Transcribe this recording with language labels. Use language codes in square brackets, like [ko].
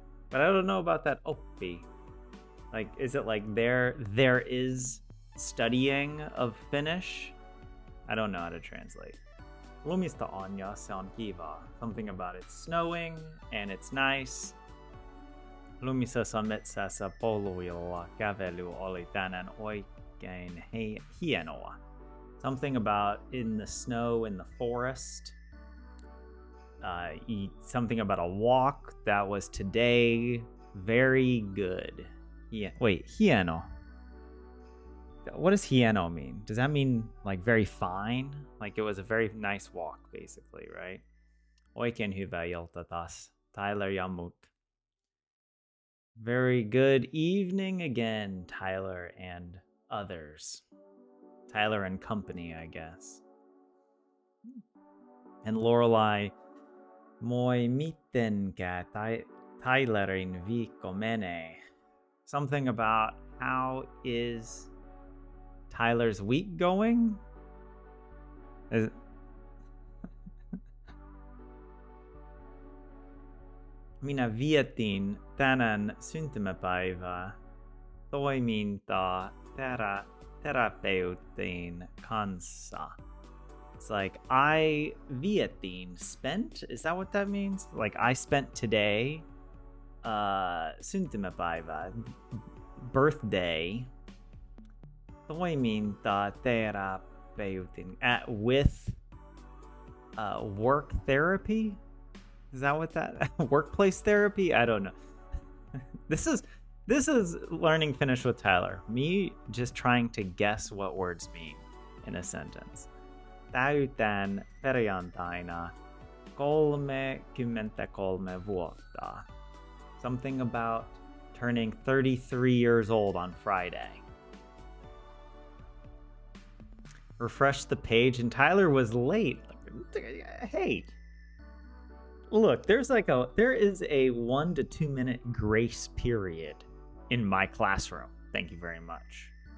[en] But I don't know about that oppi. Like, is it like there is studying of Finnish? I don't know how to translate. [fi] Lumista on ja, se on kiva. [en] Something about it snowing and it's nice. [fi] Lumisessa metsässä poluilla kävely oli tänään oikein hienoa. [en] Something about in the snow in the forest. Something about a walk that was today very good. Yeah, wait, hieno. What does hieno mean? Does that mean like very fine? Like it was a very nice walk, basically, right? [fi] Oikein hyvää ilta taas. Tyler ja muut. [en] Very good evening again, Tyler and others. Tyler and company, I guess. [fi] And Lorelai, moi mitenkään Tylerin viikko menee. [en] Something about how is Tyler's week going? [fi] Minä vietin tänään syntymäpäivää toimintaa terapeutin kanssa. [en] It's like I vietin spent. Is that what that means? Like I spent today syntymäpäivä birthday [fi] toimintaa terapeutin [en] with work therapy. Is that what that workplace therapy? I don't know. This is learning Finnish with Tyler. Me just trying to guess what words mean in a sentence. [fi] Täytän perjantaina 33 vuotta. [en] Something about turning 33 years old on Friday. Refresh the page and Tyler was late. Hey. Look, there is a 1 to 2 minute grace period in my classroom. Thank you very much.